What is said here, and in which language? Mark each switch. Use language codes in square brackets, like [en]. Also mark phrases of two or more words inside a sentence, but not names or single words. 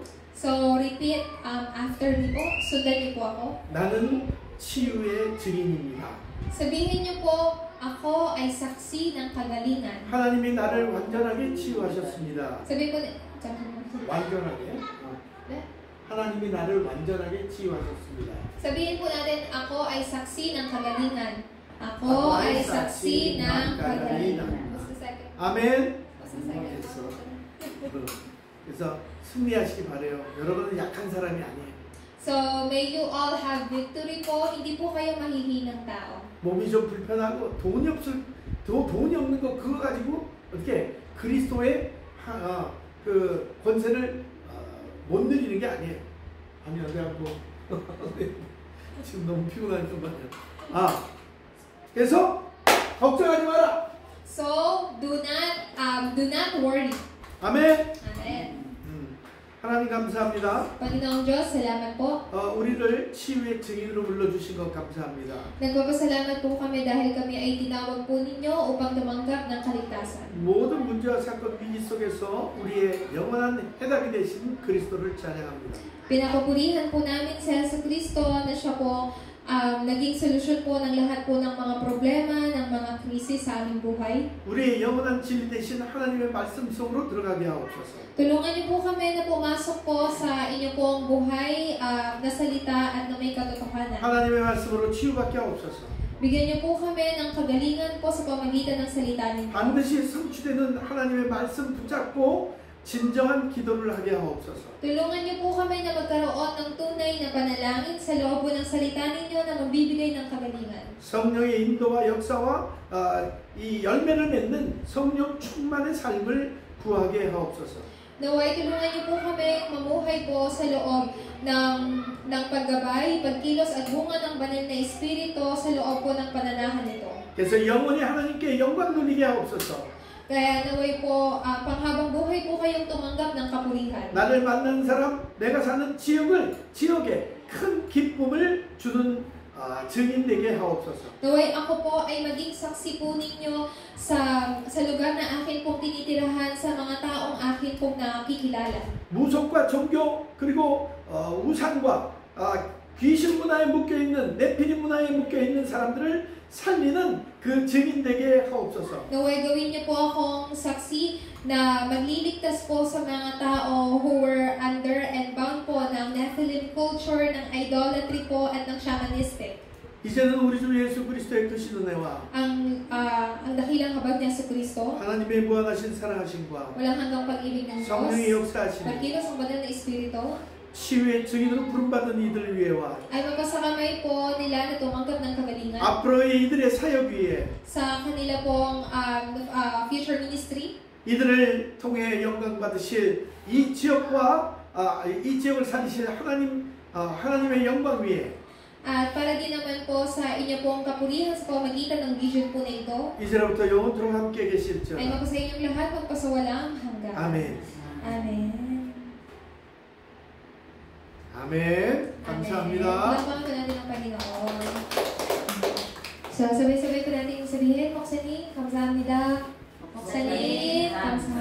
[en] So, repeat after me [tl] po. Sundan niyo po ako. [ko] 나는 치유의 증인입니다. [tl] Sabihin niyo po, ako ay saksi ng kagalingan. [ko] 하나님이 나를 완전하게 치유하셨습니다. [tl] Sabihin po, [ko] 완전하게. 네? 하나님이 나를 완전하게 치유하셨습니다. [tl] Sabihin po natin, ako ay saksi ng kagalingan. Ako ay saksi ng kagalingan. [en] What's the second? [ko] 아멘. [en] What's the second? [ko] 됐어. 그래서 승리하시기 바래요. 여러분은 약한 사람이 아니에요. [en] So, may you all have victory po. [tl] Hindi po kayo mahihinang tao. [ko] 몸이 좀 불편하고 돈이 없는 거 그거 가지고 어떻게 그리스도의 그 권세를 못 누리는 게 아니에요. 아니 어디 한번 지금 너무 피곤하니까 그래서 걱정하지 마라. [en] So, do not worry. [ko] 아멘. [tl] Amen. [ko] 하나님 감사합니다. [tl] Panginoong Diyos, salamat po. [ko] 우리를 치유의 증인으로 불러주신 것 감사합니다. [tl] Nagpapasalamat po kami dahil kami ay tinawag po ninyo upang tumanggap ng kaligtasan. [ko] 모든 문제와 사건 위기 속에서 우리의 영원한 해답이 되신 그리스도를 찬양합니다. [tl] Pinapupurihan po namin si Jesucristo na siya po naging solusyon po ng lahat po ng mga problema, ng mga krisis sa aming buhay. [ko] 우리의 영원한 진리 되신 하나님의 말씀 속으로 들어가게 하옵소서. [tl] Tulungan niyo po kami na pumasok po sa inyo pong buhay na salita at na may katotohanan. [ko] 하나님의 말씀으로 치유받게 하옵소서. [tl] Bigyan niyo po kami ng kagalingan po sa pamagitan ng salita ninyo. [ko] 반드시 성취되는 하나님의 말씀 붙잡고 진정한 기도를 하게 하옵소서. [tl] Tulungan niyo po kami na magkaroon ng tunay na panalangin sa loob po ng salita ninyo na magbibigay ng kagalingan. [ko] 성령의 인도와 역사와 이 열매를 맺는 성령 충만의 삶을 구하게 하옵소서. [tl] Naway tulungan niyo po kami mamuhay po sa loob ng paggabay, pagkilos at bunga ng banal na espiritu sa loob po ng pananahan nito. [ko] 그래서 영원히 하나님께 영광 돌리게 하옵소서. [tl] Kaya naway po, panghabang buhay po kayong tumanggap ng kapurihan. [ko] 나를 만난 사람, 내가 사는 지역에 큰 기쁨을 주는 증인 되게 하옵소서. [tl] Naway ako po ay maging saksi po ninyo sa lugar na akin pong tinitirahan, sa mga taong akin pong nakikilala. [ko] 무속과 종교 그리고 우상과 귀신 문화에 묶여있는 네피림 문화에 묶여있는 사람들을 살리는 그 증인 되게 하옵소서. [tl] Naway gawin niyo po akong saksi na magliligtas po sa mga tao [en] who were under and bound [tl] po ng Nephilim culture, ng idolatry po at ng shamanistic. [ko] 이제는 우리 주 예수 그리스도의 크신 은혜와 [tl] Ang dakilang habag niya sa Kristo, [ko] 하나님의 무한하신 사랑하심과 [tl] walang hanggang pag-ibig ng [ko] 성령의 [tl] Diyos, [ko] 역사하심 [tl] pagkilos ng banal na Espiritu, [ko] 치유의 증인으로 부름받은 이들을 위해와 [tl] ay mapasakamay po nila na tumanggap ng kagalingan [ko] 앞으로의 이들의 사역 위에 [tl] sa kanila pong [en] future ministry. [ko] 이들을 통해 영광 받으실 이 지역과 이 지역을 살리실 하나님의 영광 위에 [tl] At para din naman po sa inyo pong kapurihan sa pamagitan ng vision po na ito, [ko] 이제로부터 영원토록 함께 계실지어다. [tl] ay mapasa inyong lahat magpasawalang hanggan. [ko] 아멘. [tl] Amen. [ko] 아멘. 감사합니다. [tl] Palapakan po natin ang Panginoon. So, sabay-sabay po natin sabihin, Moksanin, [ko] 감사합니다. Moksanin, 감사합니다.